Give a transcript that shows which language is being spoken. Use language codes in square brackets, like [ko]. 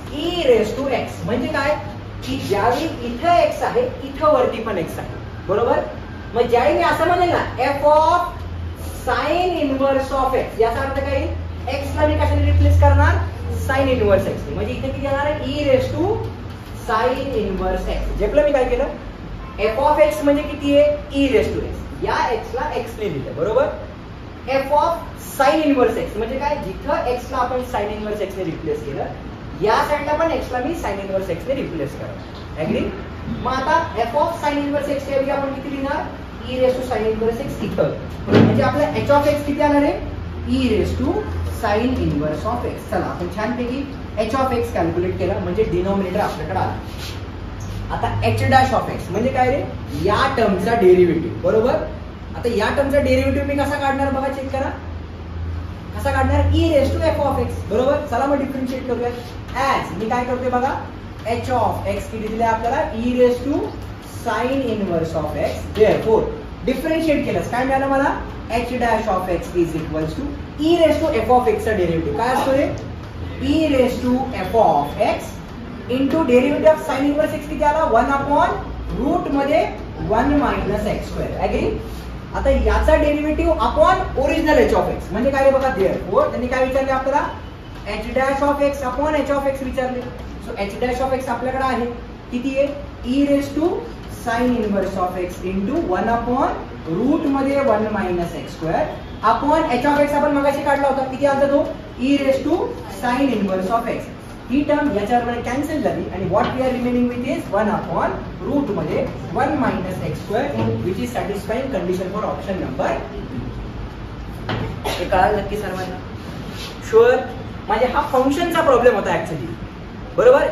[en] E raise to x. [mr] म्हणजे काय की ज्यावेळी इथं एक्स आहे इथं वरती पण एक्स आहे. बरोबर. मग ज्यावेळी मी असं म्हणेल ना F of sine inverse of x, याचा अर्थ काय? एक्सला मी कशाने रिप्लेस करणार? Sine inverse x. म्हणजे इथे किती येणार आहे? [en] E raise to sine inverse x. [mr] जेपलं मी काय केलं? एफ ऑफ एक्स म्हणजे किती आहे? [en] E raise to x. [mr] या एक्सला एक्स ने लिहिलं. बरोबर. F of sine inverse x म्हणजे काय? जिथं एक्सला आपण साइन इनवर्स एक्स ने रिप्लेस केलं, या साईडला पण एक्सला मी साइन इनवर्स एक्स ने रिप्लेस करा. ऍग्री. मग आता F of sine inverse x ऐवजी आपण किती लिहिणार? [en] E raise to sine inverse x इथं. [mr] म्हणजे आपला एच ऑफ एक्स किती आणार आहे? [en] E raise to sine inverse of x. [mr] चला आपण छानपैकी एच ऑफ एक्स कॅल्क्युलेट केला म्हणजे डिनॉमिनेटर आपल्याकडे आला. आता एच डॅश ऑफ एक्स म्हणजे काय रे? या टर्मचा डेरिव्हेटिव्ह. बरोबर. आता या टर्मचा डेरिव्हेटिव्ह मी कसा काढणार बघा, चेक करा कसा काढणार? [en] E raise to f of x. [mr] बरोबर. चला मग डिफरन्शिएट करूया. ऍज मी काय करतोय बघा, एच ऑफ एक्स किती दिले आपल्याला? [en] E raise to sine inverse of x. Therefore differentiate [mr] केलंस काय मिळालं मला? [en] h dash of x is equals to e raise to f of एक्सचा derivative [mr] काय असतो रे? [en] e raise to f of x into derivative of sine inverse x [mr] किती आला? [en] 1 upon root मध्ये 1 minus x square. [mr] ऍग्री. आता याचा derivative upon original H of x म्हणजे काय बघा. देअरफॉर त्यांनी काय विचारले आपल्याला? H dash of x upon H of x विचारले. So H dash of x आपल्याकडे आहे किती आहे? [en] e raise to sine inverse of x into 1 upon root मध्ये 1 minus x square upon h of x [mr] आपण मगाशी काढला होता किती आला तो? [en] E raise to sine inverse of x. [mr] He term याच्यावर कॅन्सल झाली आणि [en] What we are remaining with is 1 upon root मध्ये 1 minus x square which is satisfying condition for option number. [mr] हे कळालं नक्की सर्वांना? शुअर. म्हणजे हा फंक्शनचा प्रॉब्लेम होता ऍक्च्युअली. बरोबर.